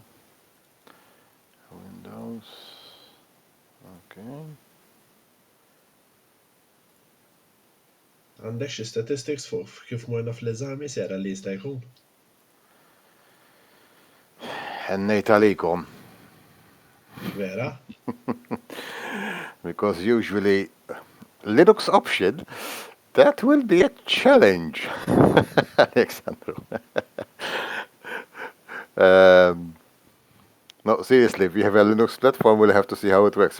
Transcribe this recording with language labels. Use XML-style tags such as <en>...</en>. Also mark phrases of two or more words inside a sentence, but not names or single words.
<mt>Windows, okay. Għandek xi statistics fuq kif morna fl-eżami sera li jista' jkun? Ħennejt għalikom. Vera?</mt> <en>Because usually Linux option, that will be a challenge, Alexandru. No, seriously, if you have a Linux platform, we'll have to see how it works.</en>